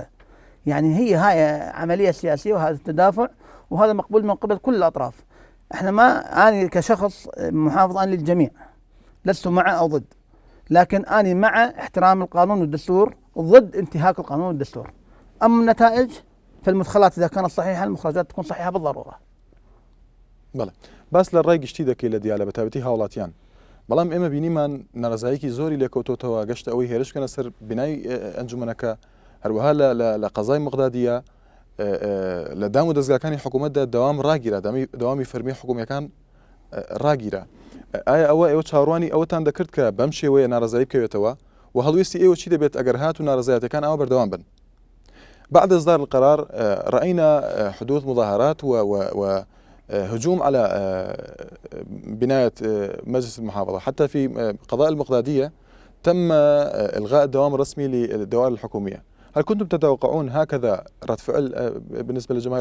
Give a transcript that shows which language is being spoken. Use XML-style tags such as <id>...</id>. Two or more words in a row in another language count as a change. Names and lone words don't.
<ar>يعني هاي عملية سياسية وهذا التدافع، وهذا مقبول من قبل كل الأطراف. احنا ما، أنا كشخص محافظ أنا للجميع، لست مع أو ضد، لكن أنا مع احترام القانون والدستور وضد انتهاك القانون والدستور. أما النتائج فالمدخلات إذا كانت صحيحة المخرجات تكون صحيحة بالضرورة.</ar> <ckb>بله باس لە ڕای گشتی دەکەی لە دیالە بەتابەتی هاوڵاتیان، بەڵام ئێمە بینیمان ناڕزاییکی زۆری لێکەوتۆتەوە گەشتە ئەوەی هێرش بکەنە سەر بینای ئەنجومەنەکە، هەروەها لە قەزای مقدادیە لە دام و دەستگاکانی حکوومەتدا دەوام ڕاگیرا، دەوامی فەرمی حکوومیەکان ڕاگیرا. ئایا ئێوە چاڕوانی ئەوەتان دەکرد کە بەم شێوەیە ناڕزایی بکەوێتەوە، و هەڵویستی ئێوە چی دەبێت ئەگەر هات و ناڕزایەتەکان ئەوە بەردەوام بن؟</ckb> <ar>بعد إصدار القرار رأينا حدوث مظاهرات وهجوم على بناية مجلس المحافظة، حتى في قضاء المقدادية تم إلغاء الدوام الرسمي للدوائر الحكومية. هل كنتم تتوقعون هكذا رد فعل بالنسبة للجماهير؟</ar>